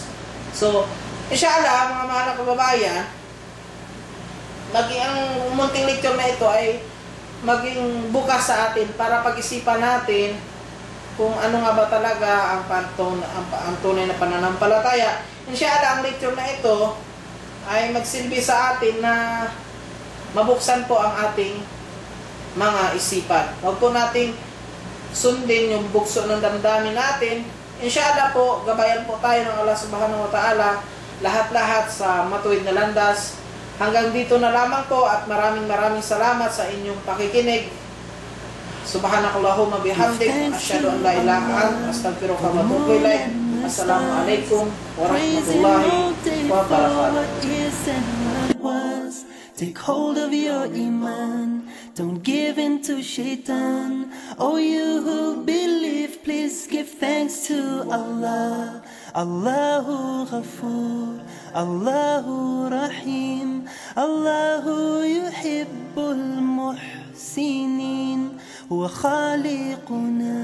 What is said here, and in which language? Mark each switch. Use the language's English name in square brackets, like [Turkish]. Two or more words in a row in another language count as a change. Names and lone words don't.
[Filipino] So, inshallah, mga mahal na kababayan, maging ang munting lecture na ito ay maging bukas sa atin para pag-isipan natin kung ano nga ba talaga ang tunay na pananampalataya. Inshallah, ang lecture na ito ay magsilbi sa atin na mabuksan po ang ating mga isipan. Huwag po nating sundin yung bukso ng damdamin natin. Inshallah po, gabayan po tayo ng Allah [Arabic] سبحانه وتعالى, [Filipino] lahat-lahat sa matuwid na landas. Hanggang dito na lamang po at maraming salamat sa inyong pakikinig. [Arabic] سبحانك اللهم وبحمدك أشهد أن لا إله إلا أنت أستغفرك وأتوب إليك. السلام عليكم ورحمة الله وبركاته. [English] Take hold of your iman, don't give in to shaitan. Oh, you who believe, please give thanks to Allah. [Arabic] الله غفور الله رحيم, الله يحب المحسنين هو خالقنا